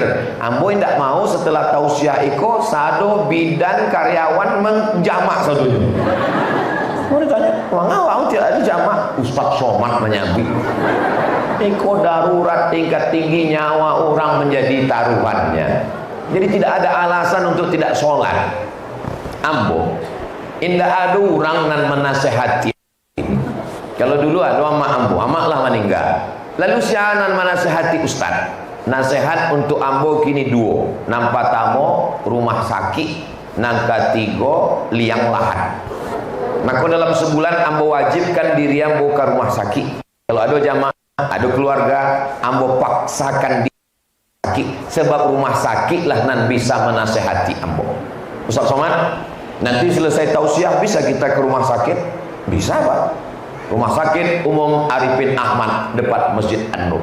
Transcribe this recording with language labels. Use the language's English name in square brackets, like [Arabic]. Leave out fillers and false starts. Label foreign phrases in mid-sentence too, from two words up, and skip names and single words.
[Minangkabau] Ambo tidak mau setelah tausiah iko sado bidan karyawan menjamak sadunya. [Indonesian] Mau ditanya, mengapa tidak dijamak? Ustaz Somad menyambi. [Minangkabau] Iko darurat tingkat tinggi, nyawa orang menjadi taruhannya. [Indonesian] Jadi tidak ada alasan untuk tidak sholat. [Minangkabau] Ambo, indah ada orang nan menasehati. Kalau dulu ada amak ambo, amak lah meninggal. Lalu sianan menasehati ustaz. Nasihat untuk ambo kini 2. Nampak tamo rumah sakit, nangka 3 liang lahat. Maka dalam sebulan ambo wajibkan diri ambo ke rumah sakit. Kalau ada jamaah, ada keluarga, ambo paksakan di sakit. Sebab rumah sakit lah nan bisa menasehati ambo. [Indonesian] Ustaz Somad, nanti selesai tausiah bisa kita ke rumah sakit? Bisa Pak. Rumah sakit umum Arifin Ahmad depan Masjid An-Nur.